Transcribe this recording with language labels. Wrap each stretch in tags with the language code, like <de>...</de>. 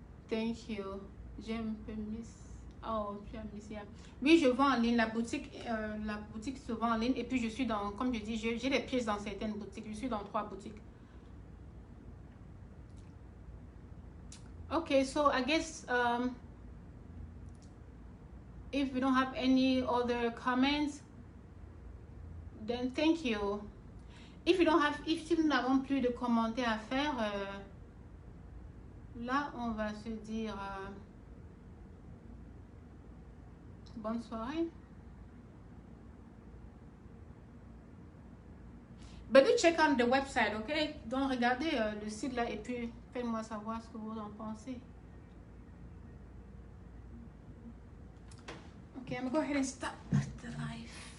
<en>Thank you.</en> <fr>J'ai un peu mis. Oh, tu as mis ça. Oui, je vends en ligne. La boutique se vend en ligne. Et puis je suis dans, comme je dis, j'ai des pièces dans certaines boutiques. Je suis dans 3 boutiques.</fr> <en>Okay, so I guess if we don't have any other comments, then thank you.</en> <fr>If nous n'avons plus de commentaires à faire, là on va se dire bonne soirée.</fr> <en>But do check out the website, ok?</en> <fr>Donc regardez le site là et puis faites-moi savoir ce que vous en pensez.</fr> <en>Okay, I'm gonna go ahead and stop the live.</en>